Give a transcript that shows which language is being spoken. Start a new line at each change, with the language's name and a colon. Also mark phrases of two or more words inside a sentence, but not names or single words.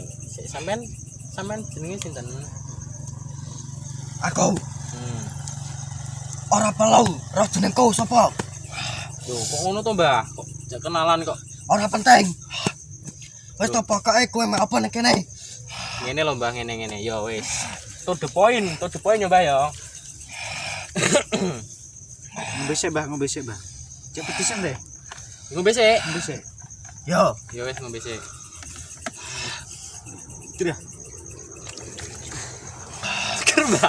Javanese: Sik sampean jenenge sinten? Aku ora perlu roh jenengku sapa? Loh, kok ngono to, Mbah? Kok jak kenalan kok. Ora penting. Wes to pokoke kowe mek apa nek kene? Ngene lho, Mbah, ngene. Ya wis.
English: To the point
Javanese: ya, Mbah ya. Ngombe sik, Mbak. Cek pedesan deh. Ngombe sik. Ngombe sik. Yo, Ya wis ngombe sik. Seger ya. Seger, Mbah.